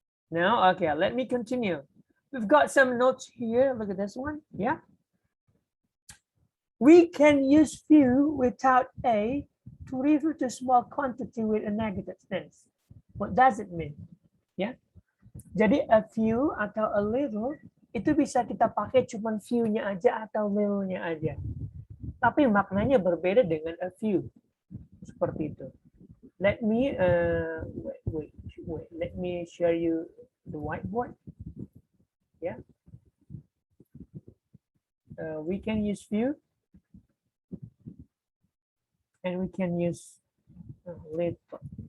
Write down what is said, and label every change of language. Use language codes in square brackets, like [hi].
[en] No? Okay, let me continue. We've got some notes here. Look at this one. Yeah. We can use few without a to refer to small quantity with a negative tense. What does it mean? Ya. [id] Jadi a few atau a little itu bisa kita pakai cuman few-nya aja atau little-nya aja. Tapi maknanya berbeda dengan a few. Seperti itu. [en] Let me wait. Let me share you the whiteboard. Yeah. We can use few and we can use little.